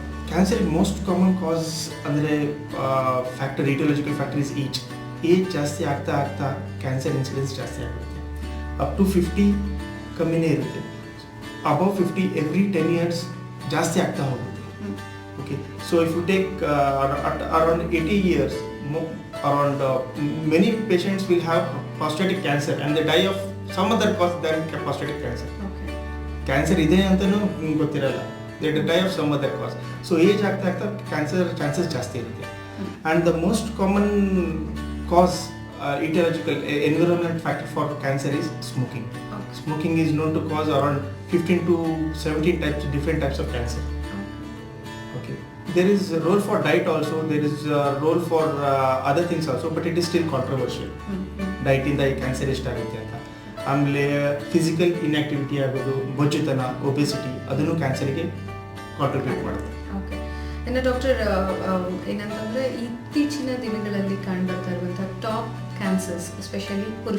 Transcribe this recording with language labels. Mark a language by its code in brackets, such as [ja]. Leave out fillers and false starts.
[kn] ಕ್ಯಾನ್ಸರ್ಗೆ most common ಕಾಸ್ ಅಂದರೆ factor, ಇಟಿಯಾಲಜಿಕಲ್ factor is age ಜಾಸ್ತಿ ಆಗ್ತಾ ಆಗ್ತಾ ಕ್ಯಾನ್ಸರ್ ಇನ್ಸಿಡೆನ್ಸ್ ಜಾಸ್ತಿ ಆಗುತ್ತೆ. ಅಪ್ ಟು 50 ಕಮ್ಮಿನೇ ಇರುತ್ತೆ. ಅಬೌವ್ 50 ಎವ್ರಿ 10 years ಜಾಸ್ತಿ ಆಗ್ತಾ ಹೋಗುತ್ತೆ. [en] Okay, so if you take around 80 years, around many patients will have prostatic cancer and they die of some other cause than prostatic cancer. [kn] Cancer ಇದೆ ಅಂತಲೂ ಗೊತ್ತಿರಲ್ಲ, [en] They die of some other cause. [kn] So age ಆಗ್ತಾ ಆಗ್ತಾ cancer chances ಜಾಸ್ತಿ ಇರುತ್ತೆ. [en] And the most common cause aetiological environment factor for cancer is smoking. Smoking is known to cause around 15 to 17 different types of cancer. Okay, there is a role for diet also, there is a role for other things also, but it is still controversial. [kn] Diet ಇಂದ ಈ cancer ಎಷ್ಟಾಗುತ್ತೆ ಅಂತ. ಆಮೇಲೆ physical inactivity ಆಗೋದು, ಬೊಜ್ಜುತನ, obesity, ಅದನ್ನು ಕ್ಯಾನ್ಸರ್ಗೆ contribute ಮಾಡುತ್ತೆ. Okay, ಇನ್ನು ಡಾಕ್ಟರ್ ಏನಂತಂದರೆ ಇತ್ತೀಚಿನ ದಿನಗಳಲ್ಲಿ ಕಂಡುಬರ್ತಾ ಇರುವಂಥ ಟಾಪ್ ಕ್ಯಾನ್ಸರ್ಸ್ ಎಸ್ಪೆಷಲಿ